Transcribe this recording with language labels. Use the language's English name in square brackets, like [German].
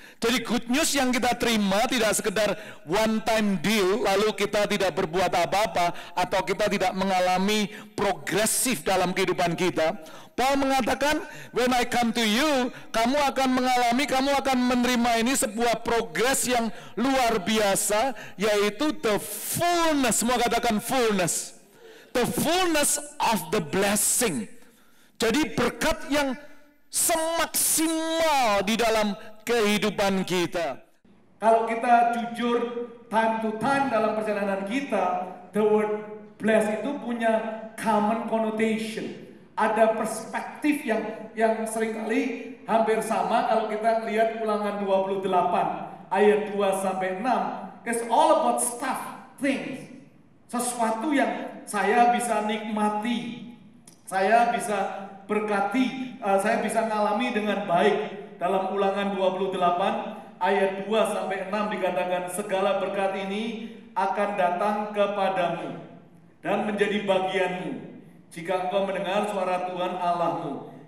[Indonesian] Jadi [English] good news [Indonesian] yang kita terima tidak sekedar [English] one time deal, [Indonesian] lalu kita tidak berbuat apa-apa, atau kita tidak mengalami progresif dalam kehidupan kita. Paul mengatakan, [English] when I come to you, [Indonesian] kamu akan mengalami, kamu akan menerima ini sebuah progres yang luar biasa, yaitu the fullness, semua katakan fullness. [English] The fullness of the blessing. [Indonesian] Jadi berkat yang semaksimal di dalam kehidupan kita. Kalau kita jujur [English] time to time [Indonesian] dalam perjalanan kita, [English] the word blessed [Indonesian] itu punya [English] common connotation. [Indonesian] Ada perspektif yang seringkali hampir sama kalau kita lihat Ulangan 28 ayat 2 sampai 6. [English] It's all about stuff, things. [Indonesian] Sesuatu yang saya bisa nikmati, saya bisa berkati, saya bisa ngalami dengan baik. Dalam Ulangan 28 ayat 2 sampai 6 dikatakan, segala berkat ini akan datang kepadamu dan menjadi bagianmu jika engkau mendengar suara Tuhan Allahmu.